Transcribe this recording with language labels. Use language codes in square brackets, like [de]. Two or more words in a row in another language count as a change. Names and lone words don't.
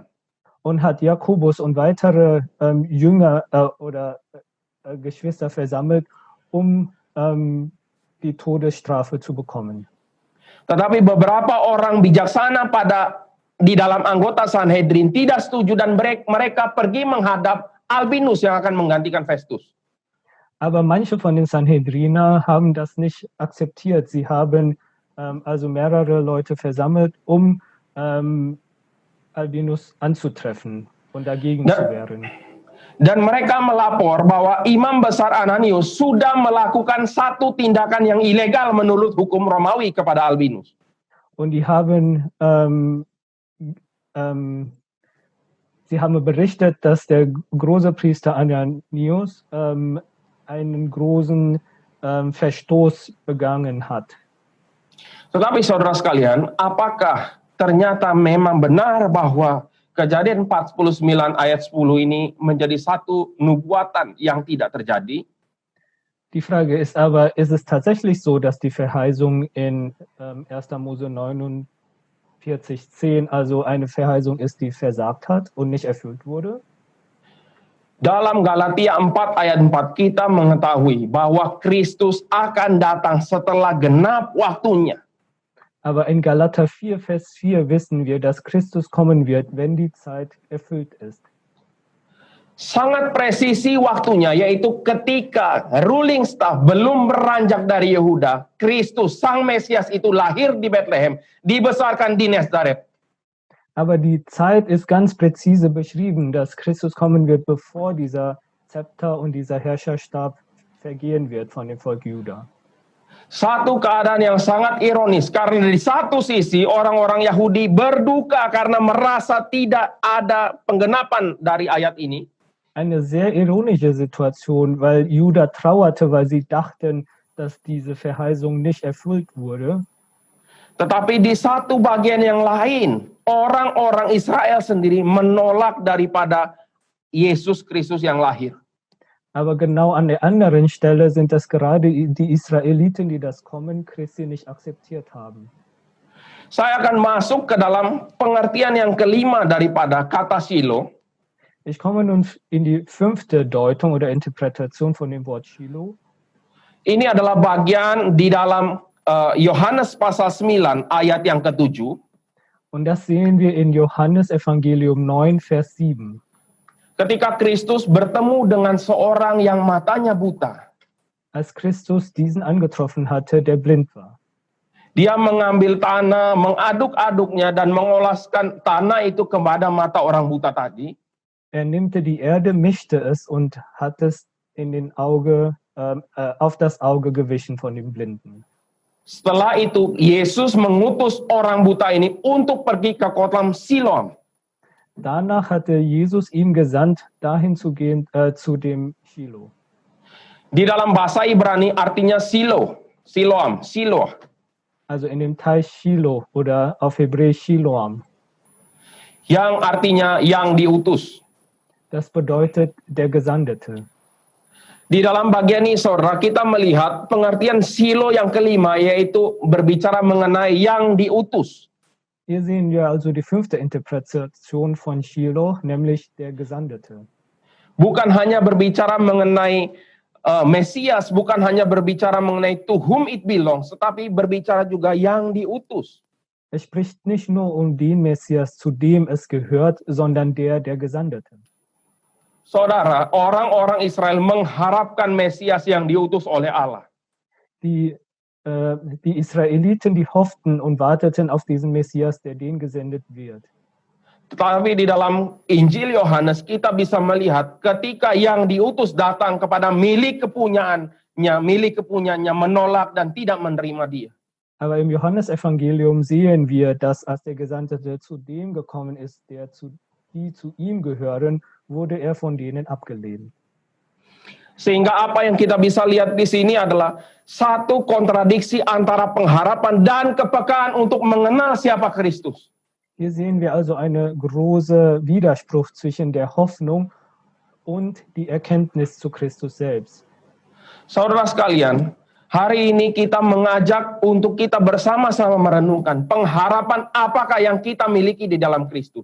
[de] Und hat Jakobus und weitere Jünger oder Geschwister versammelt, die Todesstrafe zu bekommen. [id] Tetapi beberapa orang bijaksana di dalam anggota Sanhedrin tidak setuju dan mereka pergi menghadap Albinus yang akan menggantikan Festus. [de] Aber manche von den Sanhedriner haben das nicht akzeptiert. Sie haben also mehrere Leute versammelt, Albinus anzutreffen und dagegen zu wehren. [id] Dan mereka melapor bahwa Imam Besar Ananias sudah melakukan satu tindakan yang ilegal menurut hukum Romawi kepada Albinus. [de] Und die haben sie haben berichtet, dass der große Priester Ananias einen großen Verstoß begangen hat. [id] Tetapi saudara sekalian, apakah ternyata memang benar bahwa Kejadian 49 ayat 10 ini menjadi satu nubuatan yang tidak terjadi? [de] Die Frage ist aber, ist es tatsächlich so, dass die Verheißung in 1. Mose 49,10 also eine Verheißung ist, die versagt hat und nicht erfüllt wurde? [id] Dalam Galatia 4 ayat 4 kita mengetahui bahwa Kristus akan datang setelah genap waktunya. [de] Aber in Galater 4, Vers 4 wissen wir, dass Christus kommen wird, wenn die Zeit erfüllt ist. [id] Sangat presisi waktunya, yaitu ketika [en] ruling staff [id] belum beranjak dari Yehuda, Kristus, Sang Mesias itu lahir di Bethlehem, dibesarkan di Nazaret. [de] Aber die Zeit ist ganz präzise beschrieben, dass Christus kommen wird, bevor dieser Zepter und dieser Herrscherstab vergehen wird von dem Volk Juda. [id] Satu keadaan yang sangat ironis, karena di satu sisi orang-orang Yahudi berduka karena merasa tidak ada penggenapan dari ayat ini. [de] Eine sehr ironische Situation, weil Juda trauerte, weil sie dachten, dass diese Verheißung nicht erfüllt wurde. [id] Tetapi di satu bagian yang lain, orang-orang Israel sendiri menolak daripada Yesus Kristus yang lahir. [de] Aber genau an der anderen Stelle sind das gerade die Israeliten, die das Kommen Christi nicht akzeptiert haben. [id] Saya akan masuk ke dalam pengertian yang kelima daripada kata Shiloh. [de] Ich komme nun in die 5. Deutung oder Interpretation von dem Wort Shiloh. [id] Ini adalah bagian di dalam Yohanes pasal 9 ayat yang ke-7. [de] Und das sehen wir in Johannes Evangelium 9, Vers 7. [id] Ketika Kristus bertemu dengan seorang yang matanya buta. [de] Als Christus diesen angetroffen hatte, der blind war. [id] Dia mengambil tanah, mengaduk-aduknya dan mengoleskan tanah itu kepada mata orang buta tadi. [de] Er nimmte die Erde, mischte es und hat es in den auf das Auge gewichen von dem Blinden. [id] Setelah itu, Yesus mengutus orang buta ini untuk pergi ke kota Siloam. [de] Danach hatte Jesus ihm gesandt, dahin zu gehen, zu dem Shiloh. [id] Di dalam bahasa Ibrani artinya Siloam. [de] Also in dem Teich Shiloh oder auf Hebräisch Shiloam. [id] Yang artinya yang diutus. [de] Das bedeutet der Gesandete. [id] Di dalam bagian ini, saudara, kita melihat pengertian Shiloh yang kelima, yaitu berbicara mengenai yang diutus. [de] Hier sehen wir also die 5. Interpretation von Shiloh, nämlich der Gesandete. [id] Bukan hanya berbicara mengenai Mesias, bukan hanya berbicara mengenai [en] to whom it belongs, [id] tetapi berbicara juga yang diutus. [de] Es spricht nicht nur um den Messias, zu dem es gehört, sondern der Gesandete. [id] Saudara, orang-orang Israel mengharapkan Mesias yang diutus oleh Allah. [de] Die Israeliten, die hofften und warteten auf diesen Messias, der denen gesendet wird. [id] Tetapi di dalam Injil Yohanes kita bisa melihat ketika yang diutus datang kepada milik kepunyaannya menolak dan tidak menerima dia. [de] Aber im Johannesevangelium sehen wir, dass als der Gesandte zu dem gekommen ist, die zu ihm gehören, wurde er von denen abgelehnt. [id] Sehingga apa yang kita bisa lihat di sini adalah satu kontradiksi antara pengharapan dan kepekaan untuk mengenal siapa Kristus. [de] Hier sehen wir also eine große Widerspruch zwischen der Hoffnung und die Erkenntnis zu Christus selbst. [id] Saudara sekalian, hari ini kita mengajak untuk kita bersama-sama merenungkan pengharapan apakah yang kita miliki di dalam Kristus.